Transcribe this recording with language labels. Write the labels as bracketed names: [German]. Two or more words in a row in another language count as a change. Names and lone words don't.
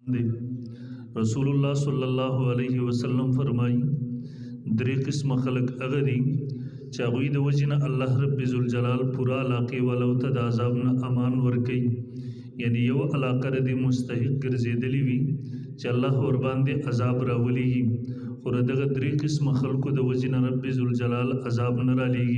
[Pashto] دے رسول اللہ [Arabic] صلی اللہ علیہ وسلم [Pashto] فرمائی درې قسم خلق هغه دي چې هغوی د وجې نه الله رب ذوالجلال پوره علاقې والو ته د عذاب نه امان ورکوي. یعنی یو علاقه د دې مستحق ګرځېدلې وي چې الله ورباندې عذاب راولیږي، خو د دغه درې قسمه خلکو د وجې نه رب ذوالجلال عذاب نه رالیږي.